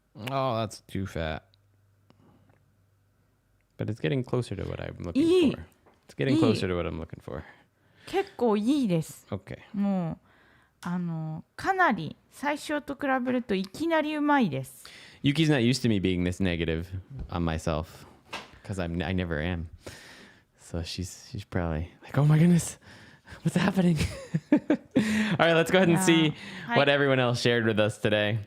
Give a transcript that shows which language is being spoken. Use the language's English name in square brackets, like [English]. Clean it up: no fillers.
[English] Oh, that's too fat. But it's getting closer to what I'm looking for. It's getting closer to what I'm looking for. [Japanese] 結構いいです。 [English] Okay. [Japanese] もかなり最初と比べるといきなりうまいです。 [English] Yuki's not used to me being this negative on myself because I never am. So she's probably like, oh my goodness, what's happening? All right, let's go ahead and see what everyone else shared with us today.